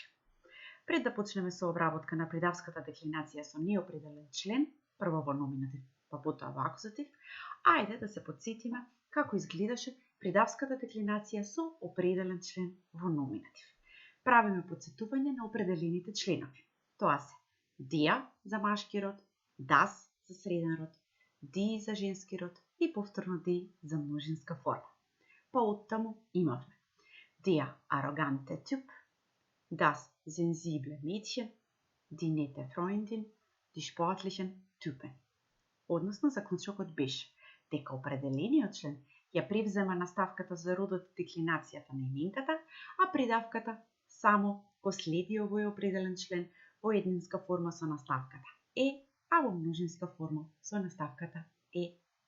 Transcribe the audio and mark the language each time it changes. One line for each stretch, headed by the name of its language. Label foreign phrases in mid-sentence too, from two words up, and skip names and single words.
Macedonian: Пред да почнеме со обработка на придавската деклинација со неопределен член, прво во номинатив, па потоа во акузатив, ајде да се потсетиме како изгледаше придавската деклинација со определен член во номинатив. Правиме потсетување на определените членови. Тоа се der за машки род, das за среден род, die за женски род и повторно die за множинска форма. Па оттаму имавме
German: der arrogante Typ, das sensible Mädchen, die nette Freundin, die sportlichen Typen.
Macedonian: Односно, заклучокот беше дека определениот член ја превзема наставката за родот и деклинацијата на именката, а придавката само го следи овој определен член во еднинска форма со наставката е, а во множинска форма со наставката е.